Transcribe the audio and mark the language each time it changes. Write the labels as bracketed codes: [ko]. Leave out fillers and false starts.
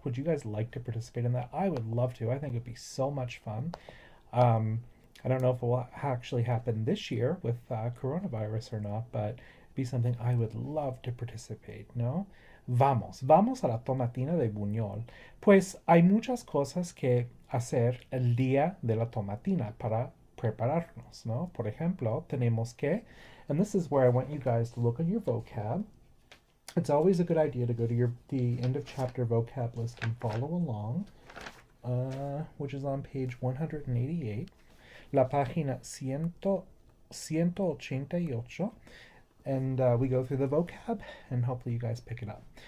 [en] Would you guys like to participate in that? I would love to. I think it'd be so much fun. I don't know if it will actually happen this year with coronavirus or not, but it'd be something I would love to participate, ¿no? [es] Vamos a la tomatina de Buñol. Pues hay muchas cosas que hacer el día de la tomatina para prepararnos, ¿no? Por ejemplo, tenemos que, [en] and this is where I want you guys to look on your vocab. It's always a good idea to go to the end of chapter vocab list and follow along, which is on page 188, [es] la página 188, [en] and we go through the vocab, and hopefully you guys pick it up.